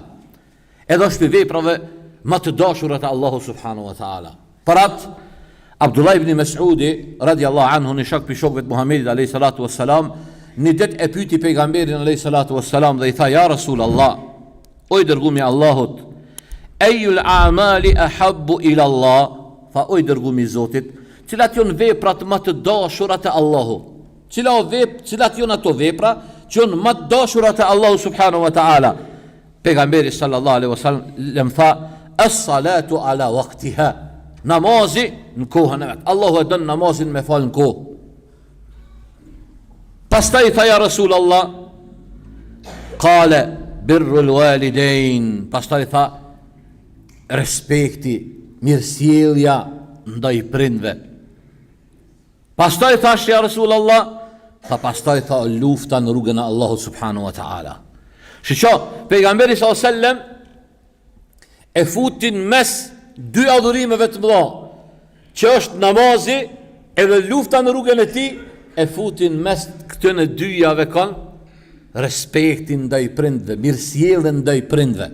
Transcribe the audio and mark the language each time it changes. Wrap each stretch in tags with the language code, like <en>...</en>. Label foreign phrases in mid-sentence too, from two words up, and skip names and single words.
<sq>Edhe është për veprave më të dashura te Allahu</sq> <ar>سبحانه وتعالى.</ar> <sq>Për atë, Abdullah ibn Mas'udi</sq> <ar>رضي الله عنه,</ar> <sq>në shok për shokëve të Muhammedit</sq> <ar>عليه الصلاة والسلام,</ar> <sq>një det e pyti pejgamberin</sq> <ar>عليه الصلاة والسلام</ar> <sq>dhe i tha,</sq> <ar>يا رسول الله,</ar> <sq>o i dërgumi Allahut,</sq> <ar>أي الأعمال أحب إلى الله,</ar> <sq>tha o i dërgumi Zotit, cilat jon veprat më të dashura te Allahu, cilat jon ato vepra që jon më të dashura te Allahu</sq> <ar>سبحانه وتعالى.</ar> <sq>Pejgamberi</sq> <ar>صلى الله عليه وسلم</ar> <sq>tha,</sq> <ar>الصلاة على وقتها,</ar> <sq>namazi në kohën e vet. Allahu e don namazin me fal në kohë. Pastaj tha,</sq> <ar>يا رسول الله، قال بر الوالدين,</ar> <sq>pastaj tha, respekti, mirësjellja ndaj prindve. Pastaj thash,</sq> <ar>يا رسول الله,</ar> <sq>pastaj tha, lufta në rrugën e Allahut</sq> <ar>سبحانه وتعالى.</ar> <sq>Shqo, pejgamberi s.a.s. e futin mes dy adhurimeve të mëdha, që është namazi edhe lufta në rrugën e tij, e futin mes këtyne dyjave kanë respektin ndaj prindve, mirësjelljen ndaj prindve.</sq>